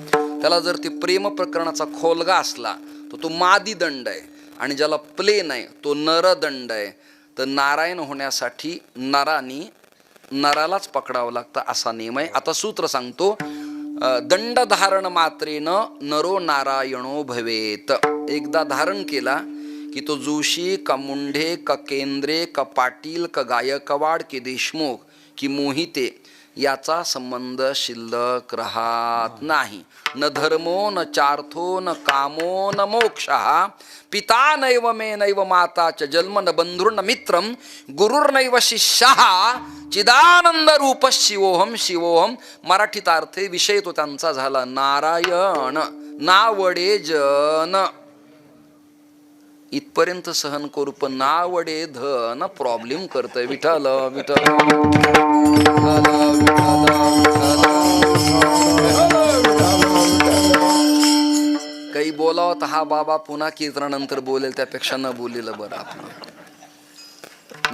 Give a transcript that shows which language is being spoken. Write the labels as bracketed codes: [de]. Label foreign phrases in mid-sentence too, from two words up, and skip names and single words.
[mr] त्याला जर ते प्रेम प्रकरणाचा खोलगा असला तर तो मादी दंड आहे, आणि ज्याला प्लेन आहे तो नरदंड आहे. तर नारायण होण्यासाठी नरानी नरालाच पकडावं लागतं असा नियम आहे. आता सूत्र सांगतो. [sa] दंड धारण मात्रेन नरो नारायणो भवेत. [mr] एकदा धारण केला की तो जोशी का मुंढे का केंद्रे का पाटील का गायकवाड की देशमुख की मोहिते याचा संबंध शिल्लक राहत नाही. [sa] न धर्मो न चार्थो न कामो न मोक्षः. पिता नैव मे नैव माता च जन्म न बंधुर्न मित्रम गुरुर्नैव शिष्यः चिदानंद रूप शिवोहम शिवोहम. [mr] मराठीत अर्थ विषय तो त्यांचा झाला नारायण नावडे जन. इथपर्यंत सहन करू, पण नावडे धन प्रॉब्लेम करतय. विठ्ठल विठ्ठल काही बोलावं तर हा बाबा पुन्हा कीर्तनानंतर बोलेल, त्यापेक्षा न बोलेलं बरं आपलं.